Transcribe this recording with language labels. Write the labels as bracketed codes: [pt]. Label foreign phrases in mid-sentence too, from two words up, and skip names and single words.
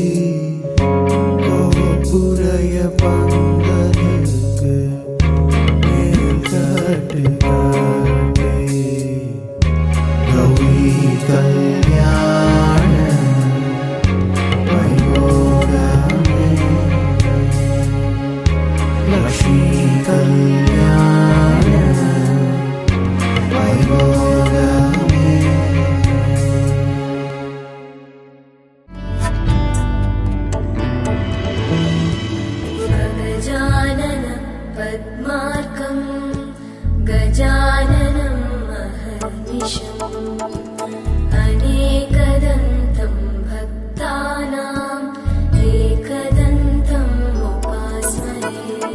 [ta] கோபுரைய பந்தலுக்கு மேல் கட்டு கட்டி கௌரி கல்யாண வைபோகமே லக்ஷ்மி கல்யாண வைபோகமே [sa] गजानन पद्मार्कं गजाननं महर्निशम् अनेकदन्तं भक्तानाम् एकदन्तम् उपास्महे